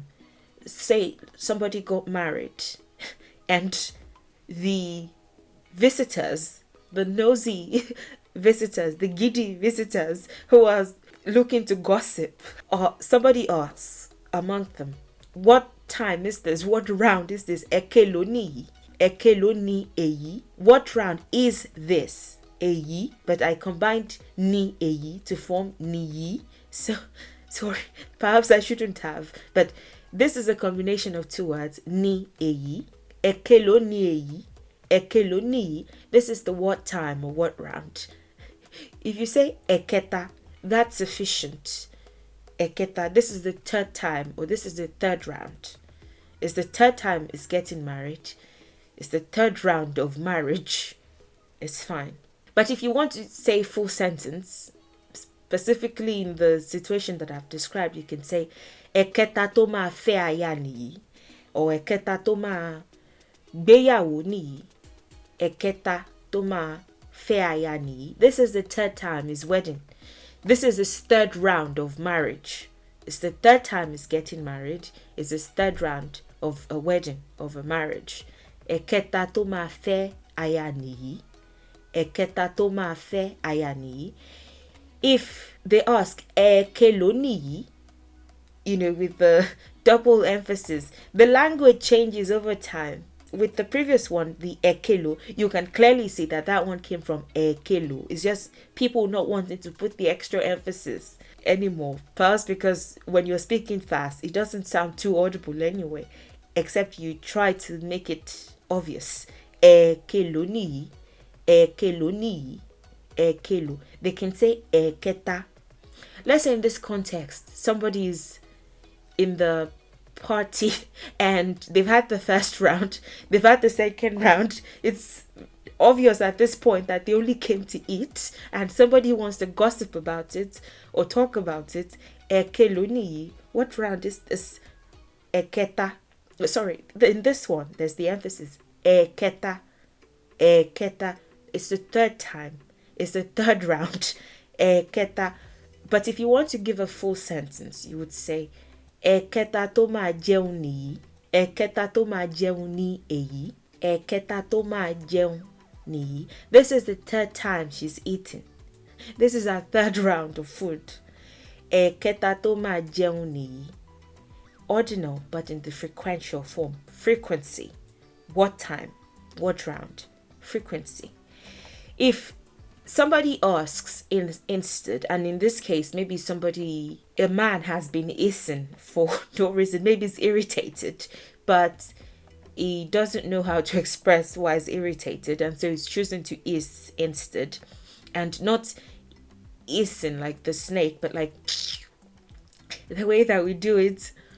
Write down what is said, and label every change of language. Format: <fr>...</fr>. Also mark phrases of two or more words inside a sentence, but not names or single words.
<en>Say somebody got married and the visitors, the nosy visitors, the giddy visitors who are looking to gossip, or somebody asks among them, what time is this? What round is this?</en> <yo>Ekeloni eyi.</yo> <en>What round is this? Eyi, but I combined</en> <yo>ni eyi</yo> <en>to form niyi. So Sorry, perhaps I shouldn't have. But this is a combination of two words.</en> <yo>Ni eyi. Ekelo ni eyi. Ekelo ni.</yo> <en>This is the what time or what round. If you say eketa, that's sufficient. Eketa, this is the third time, or this is the third round. It's the third time it's getting married. It's the third round of marriage. It's fine. But if you want to say full sentence, specifically in the situation that I've described, you can say</en> <yo>eketa to ma fe aya niyi,</yo> <en>or</en> <yo>eketa to ma gbeyawo niyi. Eketa to ma fe aya niyi.</yo> <en>This is the third time his wedding. This is his third round of marriage. It's the third time he's getting married. It's his third round of a wedding, of a marriage.</en> <yo>Eketa to ma fe aya niyi. Eketa to ma fe aya niyi.</yo> <en>If they ask</en> <yo>ekelo niyi,</yo> <en>with the double emphasis, the language changes over time. With the previous one, the ekelo, you can clearly see that one came from ekelo. It's just people not wanting to put the extra emphasis anymore. Perhaps because when you're speaking fast, it doesn't sound too audible anyway, except you try to make it obvious.</en> <yo>Ekelo ni, ekelo ni, ekelo.</yo> <en>They can say eketa. Let's say in this context, somebody is in the party and they've had the first round, they've had the second round. It's obvious at this point that they only came to eat, and somebody wants to gossip about it or talk about it.</en> <yo>Ekelo ni.</yo> <en>What round is this? Eketa. Sorry, in this one, there's the emphasis. Eketa. Eketa. It's the third time. It's the third round. Eketa. But if you want to give a full sentence, you would say</en> <yo>eketa to ma jẹun nìyí. Eketa to ma jẹun ní èyí. Eketa to ma jẹun nìyí.</yo> <en>This is the third time she's eating. This is our third round of food.</en> <yo>Eketa to ma jẹun nìyí.</yo> <en>Ordinal, but in the frequential form. Frequency. What time? What round? Frequency. If somebody asks instead, and in this case, maybe a man has been eating for no reason, maybe he's irritated, but he doesn't know how to express why he's irritated, and so he's choosing to eat instead, and not eating like the snake, but like the way that we do it.</en>